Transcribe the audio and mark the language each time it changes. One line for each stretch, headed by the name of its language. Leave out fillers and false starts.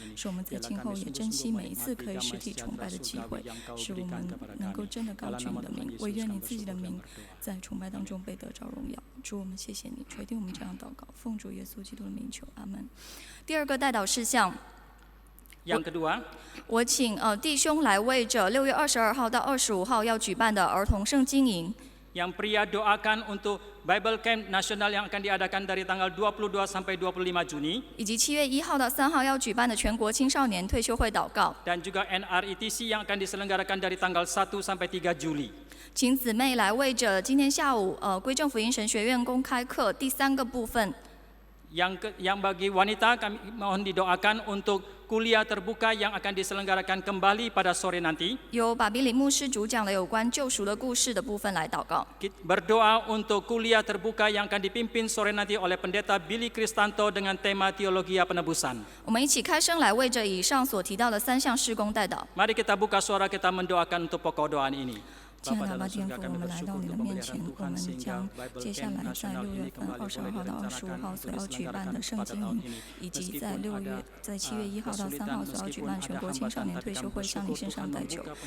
Chinese: 使我们在今后也珍惜每一次可以实体崇拜的机会，使我们能够真的高举你的名，惟愿你自己的名在崇拜当中被得着荣耀。主，我们谢谢你垂听我们这样祷告，奉主耶稣基督的名求，阿门。第二个代祷事项，
Indonesian: Yang kedua,
Chinese: 我请弟兄来为着6月22号到25号要举办的儿童圣经营，
Indonesian: yang pria doakan untuk Bible Camp Nasional yang akan diadakan dari tanggal 22 sampai 25 Juni
Chinese: 以及7月1号到3号要举办的全国青少年退休会祷告。
Indonesian: dan juga NRITC yang akan diselenggarakan dari tanggal 1 sampai 3 Juli.
Chinese: 请姊妹来为着今天下午归正福音神学院公开课第3个部分，
Indonesian: Yang bagi wanita kami mohon didoakan untuk kuliah terbuka yang akan diselenggarakan kembali pada sore nanti.
Chinese: 由巴比里牧师主讲了有关救赎的故事的部分来祷告。
Indonesian: Berdoa untuk kuliah terbuka yang akan dipimpin sore nanti oleh pendeta Billy Kristanto dengan tema teologia penebusan.
Chinese: 我们一起开声来为着以上所提到的3项事工代祷。
Indonesian: Mari kita buka suara kita mendoakan untuk pokok doa ini.
Chinese: 亲爱的阿爸天父，我们来到你的面前，我们将接下来在6月份22号到25号所要举办的圣经营，以及在7月1号到3号所要举办全国青少年退休会向你献上代求。